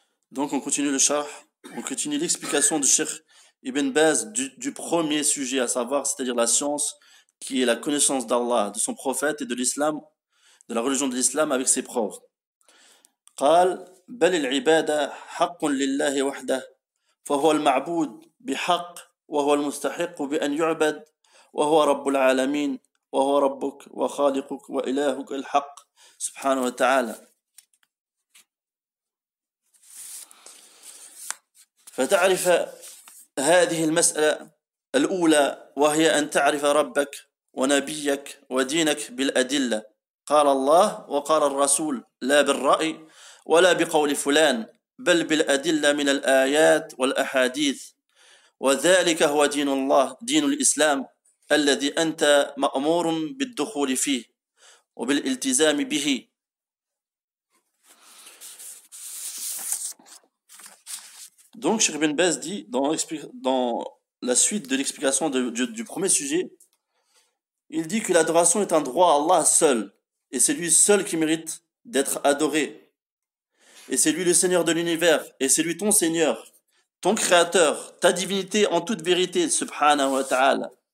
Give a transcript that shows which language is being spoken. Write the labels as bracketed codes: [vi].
[fr] Donc on continue le sharh, on continue l'explication du Cheikh Ibn Baz du premier sujet, à savoir, c'est-à-dire la science, qui est la connaissance d'Allah, de son prophète et de l'islam, de la religion de l'islam avec ses preuves. [ar] قال بل العبادة حق لله وحده فهو المعبود بحق وهو المستحق بأن يعبد وهو رب العالمين وهو ربك وخالقك وإلهك الحق سبحانه وتعالى. فتعرف هذه المسألة الأولى وهي أن تعرف ربك ونبيك ودينك بالأدلة. قال الله وقال الرسول لا بالرأي ولا بقول فلان بل بالأدلة من الآيات والأحاديث وذلك هو دين الله دين الإسلام الذي أنت مأمور بالدخول فيه وبالالتزام به. [fr] Donc, Cheikh Ibn Baz dit, dans la suite de l'explication du premier sujet, il dit que l'adoration est un droit à Allah seul, et c'est lui seul qui mérite d'être adoré. Et c'est lui le Seigneur de l'univers, et c'est lui ton Seigneur, ton Créateur, ta divinité en toute vérité, subhanahu wa ta'ala.